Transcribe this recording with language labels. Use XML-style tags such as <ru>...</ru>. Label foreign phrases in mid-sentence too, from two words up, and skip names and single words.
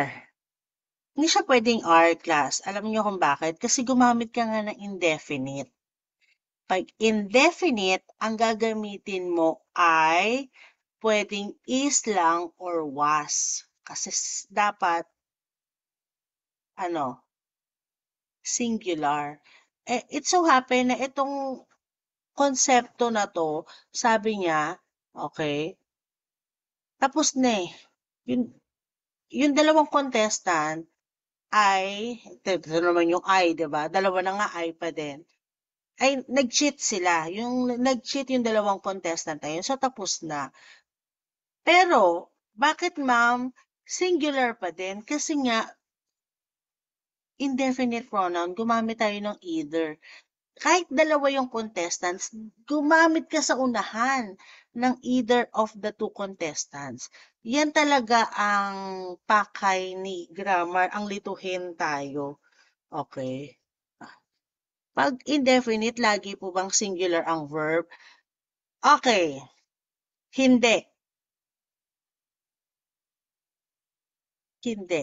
<tl>Hindi siya pwedeng</tl> <en>are class.</en> <tl>Alam niyo kung bakit? Kasi gumamit ka nga ng indefinite. Pag indefinite, ang gagamitin mo ay pwedeng is lang or was. Kasi dapat, ano, singular. Eh,</tl> <en>it so happen</en> <tl>na itong konsepto na to, sabi niya, okay, tapos na eh. Yung dalawang contestant ay, ito naman yung I, di ba? Dalawa na nga I pa din. Ay, nag-cheat sila. Yung nag-cheat yung dalawang contestant na yun. So, tapos na. Pero, bakit ma'am, singular pa din? Kasi nga,</tl> <en>indefinite pronoun,</en> <tl>gumamit tayo ng either. Kahit dalawa yung contestants, gumamit ka sa unahan ng</tl> <en>either of the two contestants.</en> <tl>Yan talaga ang pakay ni grammar, ang lituhin tayo. Okay. Pag indefinite, lagi po bang singular ang verb? Okay. Hindi. Hindi.</tl>